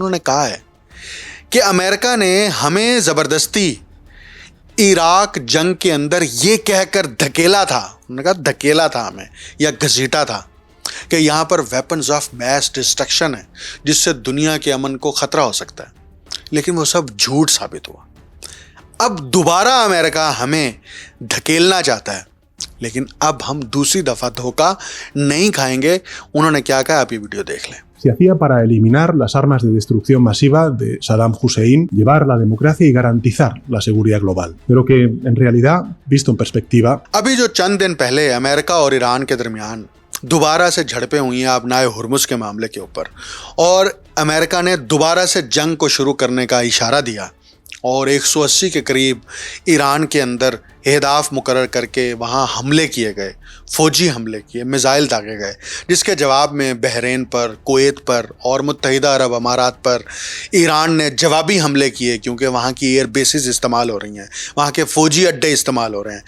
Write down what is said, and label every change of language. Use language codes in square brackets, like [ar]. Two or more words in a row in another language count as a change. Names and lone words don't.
[ur] انہوں نے کہا ہے کہ امریکہ نے ہمیں زبردستی عراق جنگ کے اندر یہ کہہ کر دھکیلا تھا، انہوں نے کہا دھکیلا تھا ہمیں یا گھسیٹا تھا کہ یہاں پر [en] weapons of mass destruction [ur] ہے جس سے دنیا کے امن کو خطرہ ہو سکتا ہے، لیکن وہ سب جھوٹ ثابت ہوا۔ اب دوبارہ امریکہ ہمیں دھکیلنا چاہتا ہے، لیکن اب ہم دوسری دفعہ دھوکہ نہیں کھائیں گے۔ انہوں نے کیا کہا، آپ یہ ویڈیو دیکھ لیں۔ [es] Se hacía para eliminar las armas de destrucción masiva de Saddam Hussein, llevar la democracia y garantizar la seguridad global. Pero que, en realidad, visto en perspectiva... [ur] ابھی جو چند دن پہلے امریکہ اور ایران کے درمیان دوبارہ سے جھڑپیں ہوئی ہیں آبنائے ہرمز کے معاملے کے اوپر، اور امریکہ نے دوبارہ سے جنگ کو شروع کرنے کا اشارہ دیا، اور 180 کے قریب ایران کے اندر اہداف مقرر کر کے وہاں حملے کیے گئے، فوجی حملے کیے، میزائل داغے گئے، جس کے جواب میں بحرین پر، کویت پر اور متحدہ عرب امارات پر ایران نے جوابی حملے کیے، کیونکہ وہاں کی [en] air bases [ur] استعمال ہو رہی ہیں، وہاں کے فوجی اڈے استعمال ہو رہے ہیں۔